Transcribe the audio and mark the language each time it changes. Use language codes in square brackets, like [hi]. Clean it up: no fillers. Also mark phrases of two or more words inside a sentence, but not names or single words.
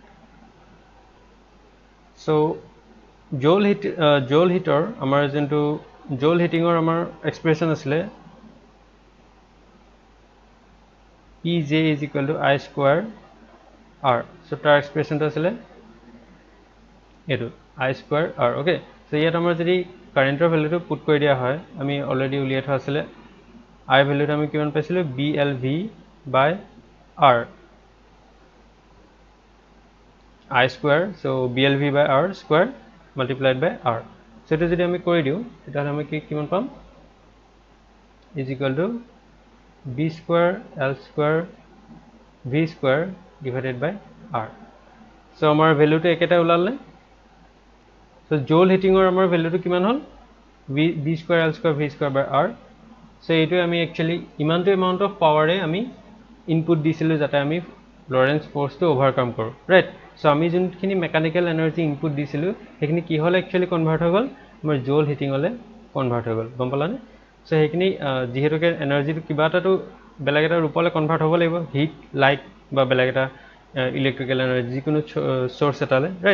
[en] So joule heater [as] আমাৰ যোনটো [en] joule heating [as] আমাৰ এক্সপ্ৰেশ্যন আছিলে [en] PJ is equal to I square R. [as] So তাৰ এক্সপ্ৰেশ্যনটো আছিলে এইটো [en] I square R. [as] অ'কে, চ' ইয়াত আমাৰ যদি কাৰেণ্টৰ ভেলুটো পুট কৰি দিয়া হয়, আমি অলৰেডি উলিয়াই থোৱা আছিলে I ভেলুটো আমি কিমান পাইছিলোঁ, [en] BLV by R I square. So BLV by R square multiplied by R. [as] So এইটো যদি আমি কৰি দিওঁ তেতিয়াহ'লে আমি কিমান পাম, [en] is equal to B square L square V square divided by R. [as] So আমাৰ ভেলুটো একেটা ওলালে। So [en] joule heating [as] আমাৰ ভেলুটো কিমান হ'ল, [en] B square L square V square by R. [as] So এইটোৱে আমি একচুৱেলি ইমানটো [en] amount of power [as] আমি ইনপুট দিছিলোঁ যাতে আমি লৰেঞ্চ ফ'ৰ্চটো অভাৰকাম কৰোঁ, ৰাইট। চ' আমি যোনখিনি [en] mechanical energy [as] ইনপুট দিছিলোঁ সেইখিনি কিহলৈ একচুৱেলি কনভাৰ্ট হৈ গ'ল, আমাৰ [en] joule heating [as] কনভাৰ্ট হৈ গ'ল, গম পালানে। চ' সেইখিনি যিহেতুকে এনাৰ্জিটো কিবা এটাতো বেলেগ এটা ৰূপলৈ কনভাৰ্ট হ'ব লাগিব, হিট, লাইট বা বেলেগ এটা [en] electrical energy [as] যিকোনো চ'ৰ্চ এটালৈ, ৰাইট।